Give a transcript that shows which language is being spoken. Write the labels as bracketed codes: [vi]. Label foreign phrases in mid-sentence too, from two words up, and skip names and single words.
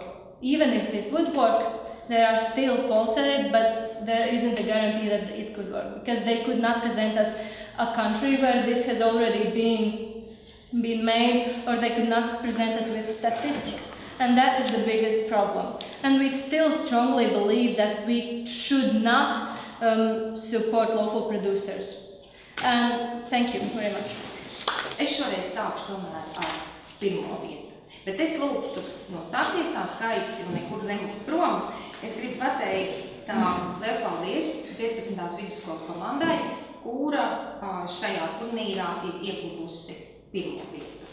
[en] Even if it would work, there are still faults at it, but there isn't a guarantee that it could work, because they could not present us a country where this has already been made, or they could not present us with statistics. And that is the biggest problem. And we still strongly believe that we should not support local producers. And thank you very much. [lv] Es šoreiz sākšu tomēr ar pirmo vietu. Bet es lūgtu nostāties tā skaisti un nekur nemūt prom. Es gribu pateikt liels paldies 15. vidusskolas komandai, kura šajā turnīrā ir ieguvusi pirmo vietu.